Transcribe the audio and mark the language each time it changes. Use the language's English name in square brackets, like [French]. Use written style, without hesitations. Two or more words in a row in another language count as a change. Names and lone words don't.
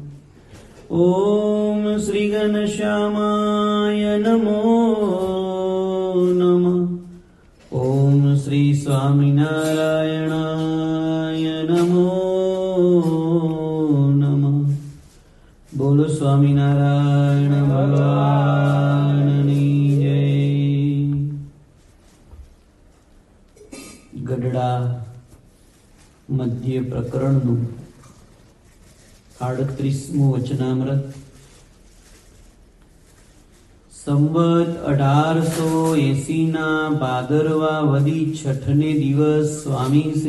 [Sanskrit] ओम श्री घनश्यामाय नमो नमः। ओम श्री स्वामिनारायणाय नमो नमः। [Gujarati] બોલો સ્વામિનારાયણ ભગવાનની જય। ગઢડા મધ્ય પ્રકરણનું 38મું વચનામૃત સંવત 1880 ભાદરવા વદી છઠને દિવસ સ્વામી શ્રી